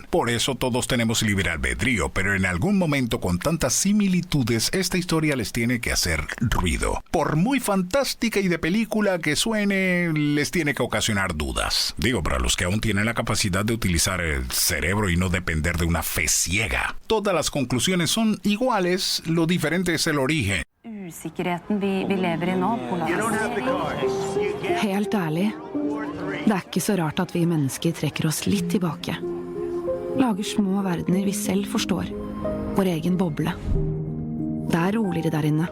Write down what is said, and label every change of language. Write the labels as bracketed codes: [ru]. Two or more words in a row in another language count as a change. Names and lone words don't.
[es] Por eso todos tenemos libre albedrío, pero en algún momento con tantas similitudes, esta historia les tiene que hacer ruido. Por muy fantástica y de película que suene, les tiene que ocasionar dudas. Digo, para los que aún tienen la capacidad de utilizar el cerebro y no depender de una fe ciega. Todas las conclusiones son iguales, lo diferente es el origen. [no] Usikkerheten vi lever i nå, Helt ærlig, det ikke så rart at vi mennesker trekker oss litt tilbake. Lager små verdener vi selv forstår. Vår egen boble. Det roligere der inne.